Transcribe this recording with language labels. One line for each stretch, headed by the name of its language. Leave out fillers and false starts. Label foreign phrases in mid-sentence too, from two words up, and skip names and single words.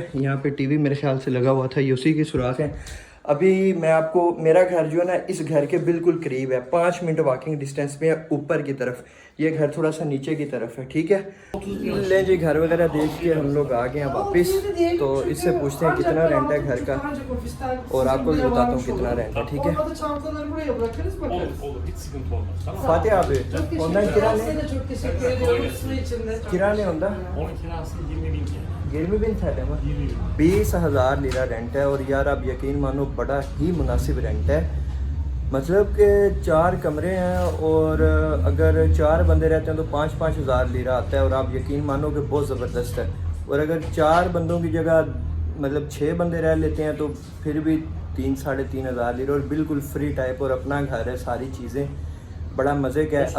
Hindi: यहाँ पे टीवी मेरे ख्याल से लगा हुआ था, ये उसी की सुराख है। अभी मैं आपको, मेरा घर जो है ना इस घर के बिल्कुल करीब है, 5 मिनट
English: walking distance
Hindi: में है ऊपर की तरफ। ये घर थोड़ा सा नीचे की तरफ है। ठीक है, ले जी घर वगैरह देख के हम लोग आ गए हैं वापस। तो इससे पूछते हैं कितना रेंट है घर का, और आपको भी बताता हूँ कितना रेंट है। ठीक है, फातिहा
Turkish: abi ondan kira ne onda 20.000 TL
Hindi: में 20,000 लीरा रेंट है। और यार आप यकीन मानो बड़ा ही मुनासिब रेंट है। मतलब कि 4 कमरे हैं, और अगर 4 बंदे रहते हैं तो 5-5 हज़ार लीरा आता है। और आप यकीन मानो कि बहुत ज़बरदस्त है। और अगर 4 बंदों की जगह मतलब 6 बंदे रह लेते हैं तो फिर भी 3-3.5 हज़ार लीरा, और बिल्कुल
English: free type,
Hindi: और अपना घर है, सारी चीज़ें बड़ा मज़े का है।